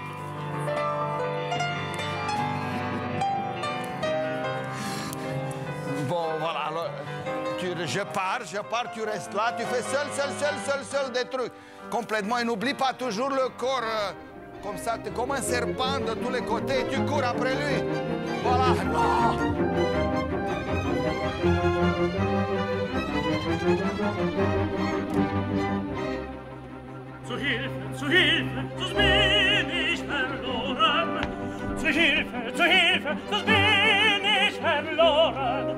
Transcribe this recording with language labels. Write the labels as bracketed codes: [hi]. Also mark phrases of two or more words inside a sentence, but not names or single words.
[fr] Bon, voilà, alors, je pars, tu restes là, tu fais seul des trucs. Complètement, et n'oublie pas toujours le corps, comme ça, comme un serpent de tous les côtés, et tu cours après lui. Voilà, non. [de] Zu Hilfe, zu bin ich verloren. Zu Hilfe, sonst bin ich verloren.